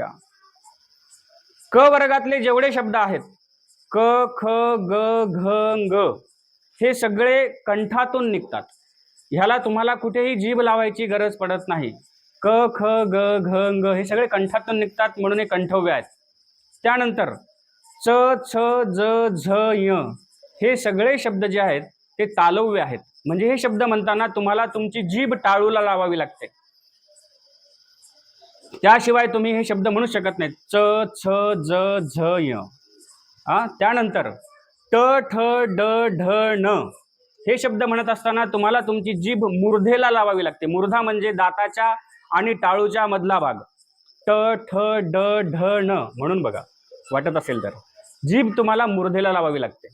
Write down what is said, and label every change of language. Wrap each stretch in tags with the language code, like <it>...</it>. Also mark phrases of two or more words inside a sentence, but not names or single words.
<mr>क वर्गातले जेवढे शब्द आहेत, क, ख, ग, घ, ग, हे सगळे कंठातून निघतात. ह्याला तुम्हाला कुठेही जीभ लावायची गरज पडत नाही. क, ख, ग, घ, ग हे सगळे कंठातून निघतात, म्हणून हे कंठव्य आहेत. त्यानंतर च, छ, ज, झ, य हे सगळे शब्द जे आहेत ते तालव्य आहेत. म्हणजे हे शब्द म्हणताना तुम्हाला तुमची जीभ टाळूला लावावी लागते, त्याशिवाय तुम्ही हे शब्द म्हणू शकत नाहीत. च, छ, ज, झ, य. त्यानंतर ट, ठ, ड, ढ, न हे शब्द म्हणत असताना तुम्हाला तुमची जीभ मूर्धेला लावावी लागते. मूर्धा म्हणजे दाताच्या आणि टाळूच्या मधला भाग. ट, ठ, ड, ढ, न म्हणून बघा, वाटत असेल तर जीभ तुम्हाला मूर्धेला लावावी लागते.</mr>